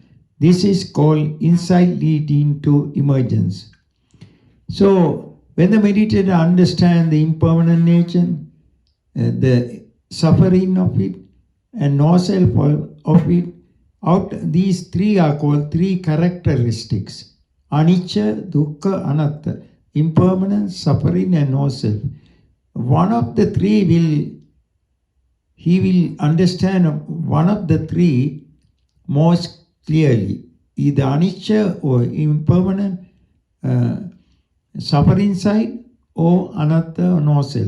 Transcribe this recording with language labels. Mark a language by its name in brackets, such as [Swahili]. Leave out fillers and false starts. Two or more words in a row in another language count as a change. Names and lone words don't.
[English] This is called insight leading to emergence. So, when the meditator understands the impermanent nature, the suffering of it, and no self of it, these three are called 3 characteristics: [Pali] anicca, dukkha, anatta, [English] impermanence, suffering, and no self. One of the three he will understand one of the 3 most clearly, either anicca or impermanent, suffering side, or anatta or no self.